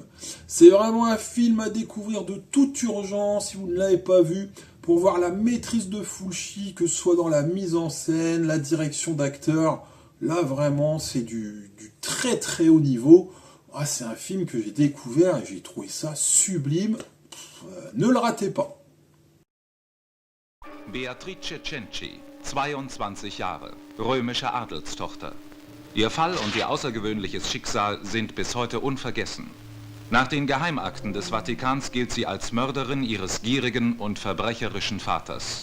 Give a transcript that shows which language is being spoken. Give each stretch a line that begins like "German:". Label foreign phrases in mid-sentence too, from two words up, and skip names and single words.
French: C'est vraiment un film à découvrir de toute urgence si vous ne l'avez pas vu, pour voir la maîtrise de Fulci, que ce soit dans la mise en scène, la direction d'acteurs. Là vraiment c'est du très très haut niveau. Ah, c'est un film que j'ai découvert et j'ai trouvé ça sublime. Ne le ratez pas.
German: Beatrice Cenci, 22 Jahre, römische Adelstochter. Ihr Fall und ihr außergewöhnliches Schicksal sind bis heute unvergessen. Nach den Geheimakten des Vatikans gilt sie als Mörderin ihres gierigen und verbrecherischen Vaters.